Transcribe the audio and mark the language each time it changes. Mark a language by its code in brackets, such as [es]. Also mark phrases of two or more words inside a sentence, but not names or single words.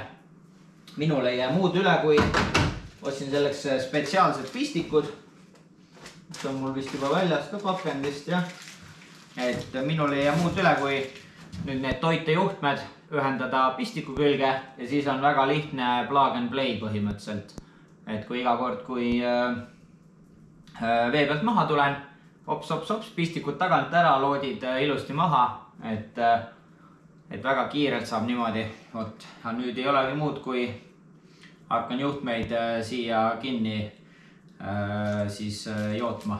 [et] Minul ei jää muud üle, kui ostsin selleks spetsiaalsed pistikud. See on mul vist juba väljas ka pakendist, jah. Et minul ei jää muud üle, kui nüüd need toitejuhtmed ühendada pistiku külge ja siis on väga lihtne [en] plug and play [et] põhimõtteliselt. Et kui iga kord, kui vee pealt maha tulen, hops, pistikud tagant ära, loodid ilusti maha, et väga kiirelt saab niimoodi. Vot, nüüd ei olegi muud, kui hakkan juhtmeid siia kinni siis jootma.